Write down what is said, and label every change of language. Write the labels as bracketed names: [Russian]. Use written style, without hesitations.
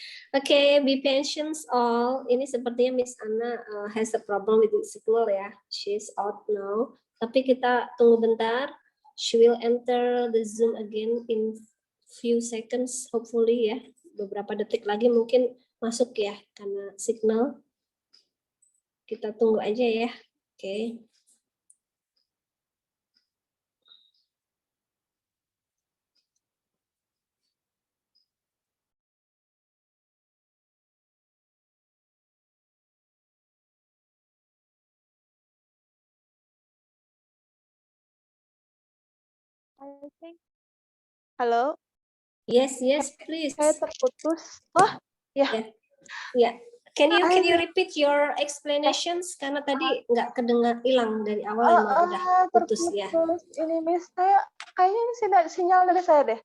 [English] Okay, be patient all. Ini sepertinya Miss Anna has a problem with the signal ya. She's out now. Tapi kita tunggu bentar. She will enter the Zoom again in few seconds, hopefully ya. [Indonesian] Beberapa detik lagi mungkin masuk ya karena signal. Kita tunggu aja ya. Oke. Halo? [English] Yes, please. [Indonesian] Saya terputus. Oh, ya. [English] Yeah. Can you repeat your explanations? [Indonesian] Karena tadi nggak kedengar, hilang dari awal emang udah putus ya. Ini Miss, saya kayaknya ini sinyal dari saya deh.